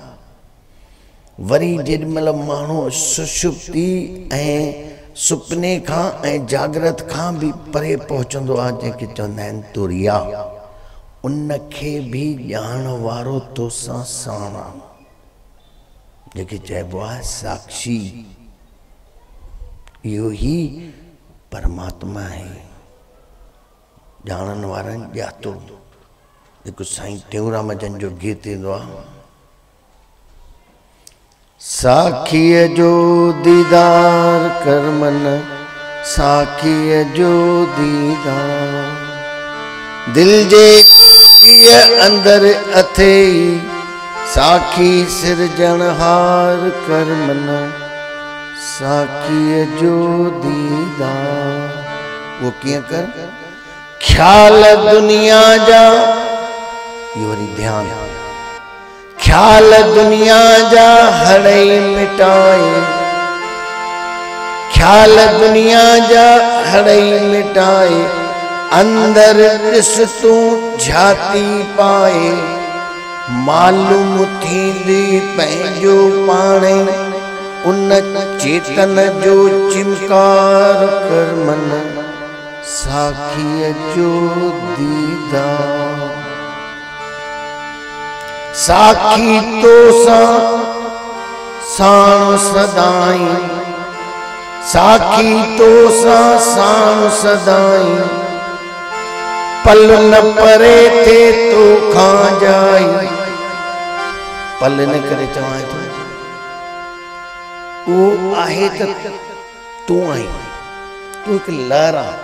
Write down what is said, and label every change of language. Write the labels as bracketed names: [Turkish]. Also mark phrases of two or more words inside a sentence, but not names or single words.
[Sindhi] वरी जेॾीमहिल माण्हू सुषुप्ति ऐं सुपने खां ऐं जागृत खां बि परे पहुचंदो आहे, जंहिंखे चवंदा आहिनि तुरिया, उनखे बि ॼाण वारो तोसां साण आहे, जंहिंखे चइबो आहे साक्षी। इहो ई परमात्मा आहे, ॼाणण वारनि ॼातो। जेको साईं टेऊंराम जन जो गीत ईंदो आहे, साखीअ जो दीदार कर मन, साखीअ जो दीदार, दिल जे कोकीअ अंदर अथई, साखी सिरजणहार कर मन, साखीअ जो दीदार। वो कीअं कर? ख्याल दुनिया जा, इहो वरी ध्यान, ख्याल दुनिया जा हड़ई मिटाए, ख्याल दुनिया जा हड़ई मिटाए, अंदर ॾिस तूं झाती पाए, मालूम थींदी पंहिंजो पाणे, उन चेतन जो चिमकार कर मन, साखीअ जो दीदार। साखी तो साण सदाई, साखी तो साण सदाई, पल न परे थे तो खां जाई। पल न करे चवां थो वो आहे त तूं आहीं, तूं हिकु लहर आहे।